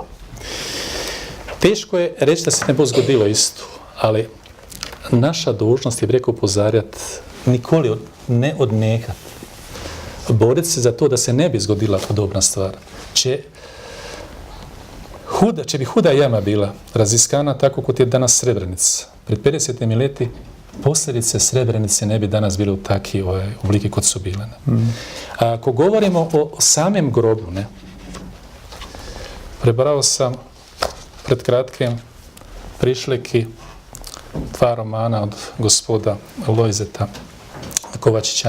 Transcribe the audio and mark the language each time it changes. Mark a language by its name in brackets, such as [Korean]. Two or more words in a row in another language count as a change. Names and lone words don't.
[Slovenian] Težko je reći da se ne bo zgodilo isto, ali naša dužnost je, bi rekel, opozarjati, nikoli ne odnehati. Boriti se za to, da se ne bi zgodila podobna stvar. Če bi huda jama bila raziskana tako kot je danas Srebrenica, pred 50 leti posljedice Srebrenice ne bi danas bile [Bosnian] u takvi obliki [Slovenian] kot su bile. Ako govorimo o samem grobu, prebrao sam pred kratkim Prišleki, 2 romana od gospoda Lojzeta Kovačića.